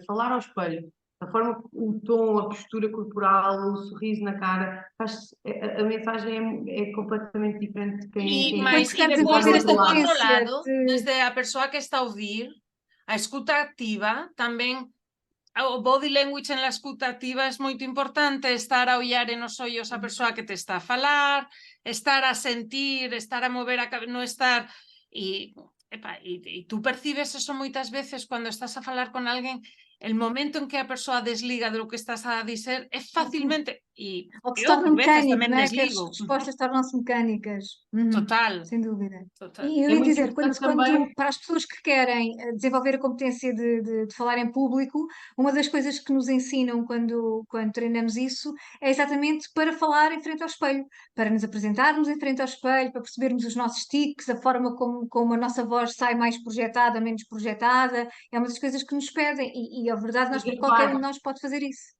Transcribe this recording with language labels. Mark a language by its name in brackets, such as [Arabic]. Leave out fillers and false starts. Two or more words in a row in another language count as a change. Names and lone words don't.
[Portuguese] Falar ao espelho, a forma, o tom, a postura corporal, o sorriso na cara, a mensagem é completamente diferente de quem Mas Quando se quer depois, desenvolver a desde o outro competência lado, de... [Galician] desde a persoa que está a ouvir, a escuta activa tamén, o [English] body language [Galician] en la escuta activa é moito importante, estar a ollar en os ollos a persoa que te está a falar, estar a sentir, estar a mover a cabeza, non estar... E tú percibes eso moitas veces cando estás a falar con alguén, el momento en que a persoa desliga de lo que estás a dizer é facilmente, e [Portuguese] Ou que se [Galician] eu [Portuguese] torna [Galician] por veces [Portuguese] mecânico, [Galician] tamén [Portuguese] não é? Que as [Galician] desligo. [Portuguese] respostas tornam-se mecânicas. Total, Sem dúvida. total. E eu É ia muito dizer, importante também. para as pessoas que querem desenvolver a competência de falar em público, uma das coisas que nos ensinam quando treinamos isso é exatamente para falar em frente ao espelho, para nos apresentarmos em frente ao espelho, para percebermos os nossos tiques, a forma como a nossa voz sai mais projetada, menos projetada, é uma das coisas que nos pedem e a verdade, qualquer um de nós pode fazer isso.